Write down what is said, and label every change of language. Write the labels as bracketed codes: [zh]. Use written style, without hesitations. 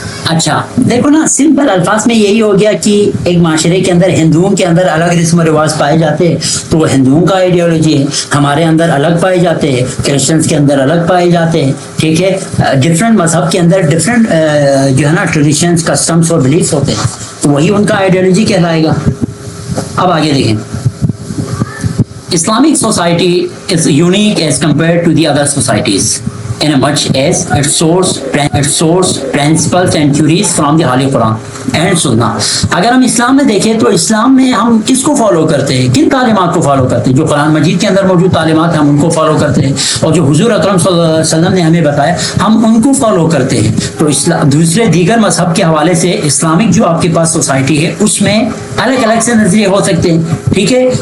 [ur] اچھا دیکھو نا، سمپل الفاظ میں یہی ہو گیا کہ ایک معاشرے کے اندر ہندوؤں کے اندر الگ رسم و رواج پائے جاتے ہیں تو وہ ہندوؤں کا آئیڈیالوجی ہے، ہمارے اندر الگ پائے جاتے ہیں، کرسچنس کے اندر الگ پائے جاتے ہیں، ٹھیک ہے، ڈفرینٹ مذہب کے اندر ڈفرینٹ جو ہے نا ٹریڈیشنس، کسٹمس اور بلیفس ہوتے ہیں، تو وہی ان کا آئیڈیالوجی کہلائے گا. اب آگے دیکھیں. [en] Islamic society is unique as compared to the other societies in as much as its source principles and theories from the Holy Quran and Sunnah. [ur] اگر ہم اسلام میں دیکھیں تو اسلام میں ہم کس کو فالو کرتے ہیں؟ کن تعلیمات کو فالو کرتے ہیں؟ جو قرآن مجید کے اندر موجود تعلیمات ہیں ہم ان کو فالو کرتے ہیں، اور جو حضور اکرم صلی اللہ علیہ وسلم نے ہمیں بتایا ہم ان کو فالو کرتے ہیں. تو دوسرے دیگر مذہب کے حوالے سے اسلامک جو آپ کے پاس سوسائٹی ہے اس میں الگ الگ سے نظریے ہو سکتے ہیں، ٹھیک ہے.